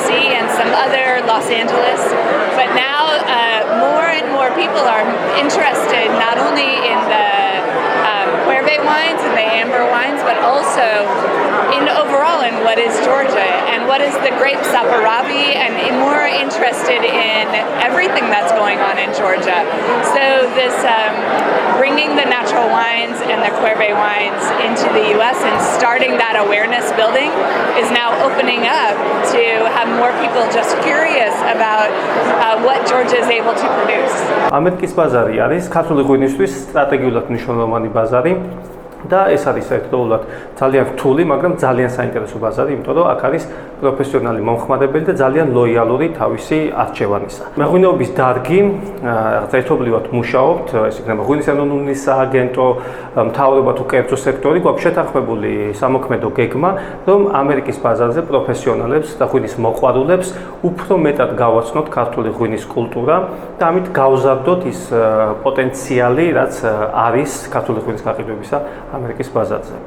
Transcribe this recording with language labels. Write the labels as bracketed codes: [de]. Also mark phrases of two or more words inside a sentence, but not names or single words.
[en] and some other Los Angeles. But now more and more people are interested not only in the Cuerve wines and the amber wines, but also in overall in what is Georgia and what is the grape Saperavi, and more interested in everything that's going on in Georgia. So this bringing the natural wines and the Cuerve wines into the U.S. and starting that awareness building is now opening up to have more people just curious about what Georgia is able to produce. [ka] ამერიკის ბაზარი არის ქართული ღვინისთვის სტრატეგიულად მნიშვნელოვანი ბაზარი. და ეს არის ერთდროულად ძალიან რთული, მაგრამ ძალიან საინტერესო ბაზარი, იმიტომ რომ აქ არის პროფესიონალი მომხმარებელი და ძალიან ლოიალური თავისი არჩევანისა. მეღვინეობის დარგი, რაღაც ერთობლივად მუშაობთ, ეს იქნება ღვინის ეროვნული სააგენტო, მთავრობა თუ კერძო სექტორი, გვაქვს შეთანხმებული სამოქმედო გეგმა, რომ ამერიკის ბაზარზე პროფესიონალებს და ღვინის მოყვარულებს უფრო მეტად გავაცნოთ ქართული ღვინის კულტურა და ამით გავზარდოთ ის პოტენციალი, რაც არის ქართული ღვინის გაყიდვებისა ამერიკის ბაზარზე.